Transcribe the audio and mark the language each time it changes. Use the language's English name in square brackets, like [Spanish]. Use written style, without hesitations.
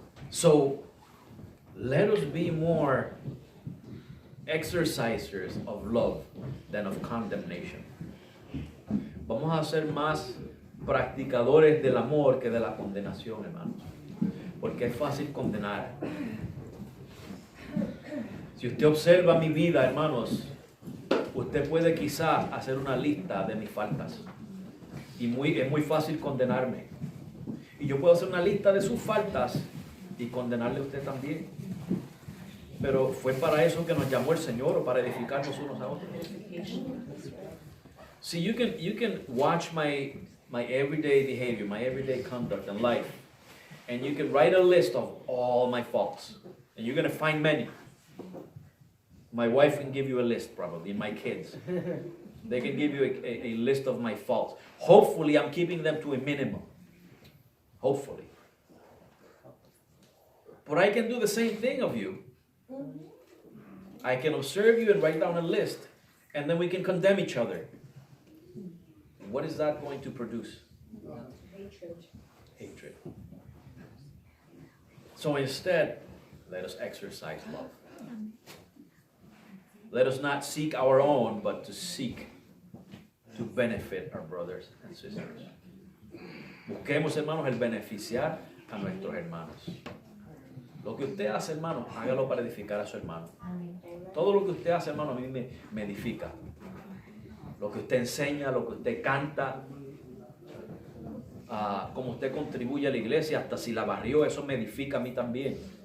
[English] So let us be more exercisers of love than of condemnation. [Spanish] Vamos a ser más practicadores del amor que de la condenación, hermanos. Porque es fácil condenar. Si usted observa mi vida, hermanos, usted puede quizás hacer una lista de mis faltas. Y es muy fácil condenarme. Y yo puedo hacer una lista de sus faltas y condenarle a usted también. Pero fue para eso que nos llamó el Señor, o para edificarnos unos a otros. [English] See, you can watch my everyday behavior, my everyday conduct in life, and you can write a list of all my faults, and you're going to find many. My wife can give you a list, probably, and my kids. They can give you a list of my faults. Hopefully, I'm keeping them to a minimum. Hopefully. But I can do the same thing of you. I can observe you and write down a list, and then we can condemn each other. What is that going to produce? Hatred. So instead, let us exercise love. Let us not seek our own, but to seek to benefit our brothers and sisters. [Spanish] Busquemos, hermanos, el beneficiar a nuestros hermanos. Lo que usted hace, hermano, hágalo para edificar a su hermano. Todo lo que usted hace, hermano, a mí me edifica. Lo que usted enseña, lo que usted canta, como usted contribuye a la iglesia, hasta si la barrió, eso me edifica a mí también.